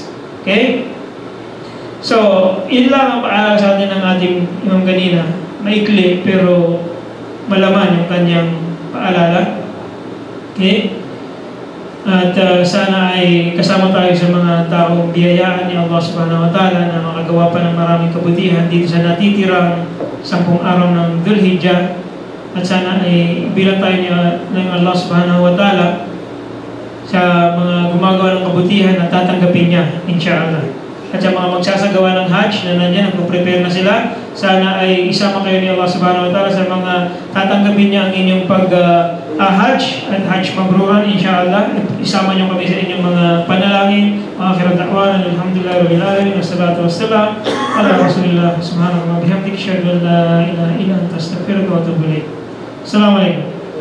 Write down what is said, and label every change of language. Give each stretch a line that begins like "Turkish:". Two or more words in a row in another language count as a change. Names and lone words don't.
Filipino: Okay? So, yun lang ang paalala sa atin ng ating imam kanina. Maikli, pero malaman yung kanyang paalala. Okay? At sana ay kasama tayo sa mga taong biyayaan ni Allah
Arabic: سبحانه وتعالى
Filipino: na makagawa pa ng maraming kabutihan dito sa natitirang 10 araw ng Dhul Hijjah. At sana ay bilang tayo ng Allah
Arabic: سبحانه وتعالى
Filipino: sa mga gumagawa ng kabutihan at tatanggapin niya, insyaAllah. At sa mga magsasagawa ng Hajj na nandiyan, nagpo-prepare na sila, sana ay isama kayo ni Allah
Arabic: سبحانه وتعالى
Filipino: sa mga tatanggapin niya ang inyong Hajj at
Arabic: حجا مبرورا,
Filipino: insyaAllah. Isama niyo kami sa inyong mga panalangin.
Arabic: آخر دعوانا، الحمد لله، رب العالمين، والصلاة والسلام على رسول الله، سبحانه وبحمدك، أشهد أن لا إله إلا أنت، أستغفرك وأتوب إليك. Assalamualaikum.